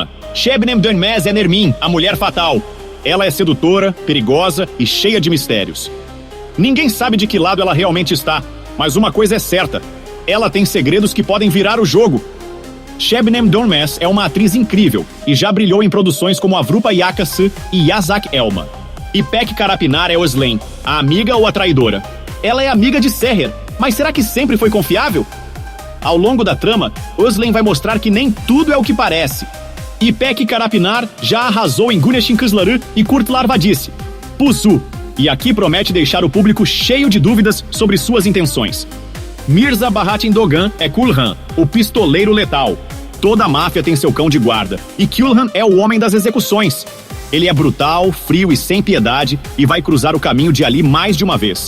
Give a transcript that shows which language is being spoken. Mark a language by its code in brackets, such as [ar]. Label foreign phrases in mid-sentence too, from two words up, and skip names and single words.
[pt] Şebnem Dönmez é Nermin, a mulher fatal. Ela é sedutora, perigosa e cheia de mistérios. Ninguém sabe de que lado ela realmente está, mas uma coisa é certa: ela tem segredos que podem virar o jogo. Şebnem Dönmez é uma atriz incrível e já brilhou em produções como Avrupa Yakası e Yazak Elma. İpek Karapinar é Özlem, a amiga ou a traidora. Ela é amiga de Seher, mas será que sempre foi confiável? Ao longo da trama, Özlem vai mostrar que nem tudo é o que parece. İpek Karapinar já arrasou em Güneşin Kızları e Kurtlar Vadisi, Pusu, e aqui promete deixar o público cheio de dúvidas sobre suas intenções. Mirza Bahattin Dogan é Kulhan, o pistoleiro letal. Toda a máfia tem seu cão de guarda, e Kulhan é o homem das execuções. Ele é brutal, frio e sem piedade e vai cruzar o caminho de Ali mais de uma vez.